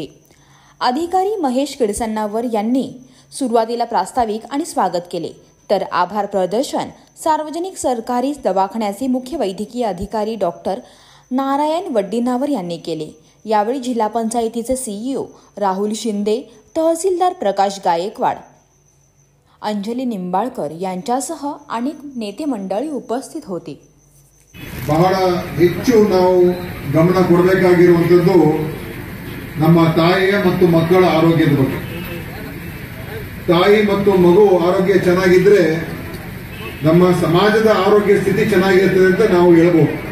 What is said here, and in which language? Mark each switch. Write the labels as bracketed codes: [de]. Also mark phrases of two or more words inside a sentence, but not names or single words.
[mr] अधिकारी महेश किडसन्नावर यांनी सुरुवातीला प्रास्ताविक आणि स्वागत केले, तर आभार प्रदर्शन सार्वजनिक सरकारी दवाखान्याचे मुख्य वैद्यकीय अधिकारी डॉक्टर नारायण वड्डीनावर यांनी केले। यावेळी जिल्हा पंचायतीचे CEO राहुल शिंदे, तहसीलदार प्रकाश गायकवाड, अंजली निंबाळकर यांच्यासह अनेक नेते मंडळी उपस्थित होते। [kn] ಬಹಳ ಹೆಚ್ಚು ನಾವು ಗಮನ ಕೊಡಬೇಕಾಗಿರುವಂತದ್ದು ನಮ್ಮ ತಾಯಿಯ ಮತ್ತು ಮಕ್ಕಳ ಆರೋಗ್ಯದ ಬಗ್ಗೆ। ತಾಯಿ ಮತ್ತು ಮಗು ಆರೋಗ್ಯ ಚೆನ್ನಾಗಿದ್ರೆ ನಮ್ಮ ಸಮಾಜದ ಆರೋಗ್ಯ ಸ್ಥಿತಿ ಚೆನ್ನಾಗಿರುತ್ತದೆ ಅಂತ ನಾವು ಹೇಳಬಹುದು।